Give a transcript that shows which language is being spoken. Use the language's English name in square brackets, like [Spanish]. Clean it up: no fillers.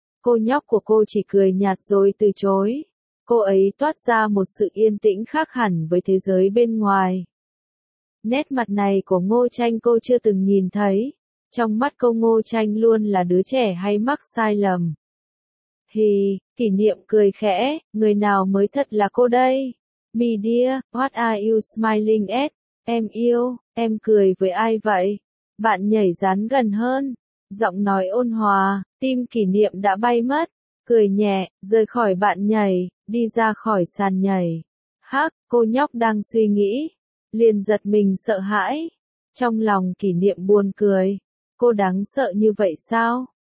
[Vietnamese] Cô nhóc của cô chỉ cười nhạt rồi từ chối. Cô ấy toát ra một sự yên tĩnh khác hẳn với thế giới bên ngoài. Nét mặt này của Ngô Tranh cô chưa từng nhìn thấy. Trong mắt cô Ngô Tranh luôn là đứa trẻ hay mắc sai lầm. Thì, Kỷ Niệm cười khẽ, người nào mới thật là cô đây? [English] Me dear, what are you smiling at? [Vietnamese] Em yêu, em cười với ai vậy? Bạn nhảy dán gần hơn. Giọng nói ôn hòa, tim Kỷ Niệm đã bay mất. Cười nhẹ, rời khỏi bạn nhảy, đi ra khỏi sàn nhảy. Hắc, cô nhóc đang suy nghĩ. Liền giật mình sợ hãi. Trong lòng Kỷ Niệm buồn cười. Cô đáng sợ như vậy sao?